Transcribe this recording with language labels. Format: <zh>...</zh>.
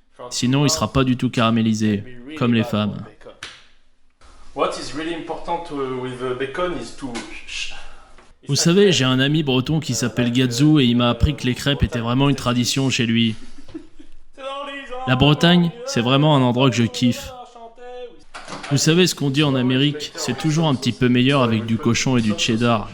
<fr>Sinon, il sera pas du tout caramélisé, comme les femmes.</fr> <en>What is really important with bacon is to...</en> <fr>Vous savez, j'ai un ami breton qui s'appelle Gadzou et il m'a appris que les crêpes étaient vraiment une tradition chez lui. La Bretagne, c'est vraiment un endroit que je kiffe. Vous savez ce qu'on dit en Amérique, c'est toujours un petit peu meilleur avec du cochon et du cheddar.</fr>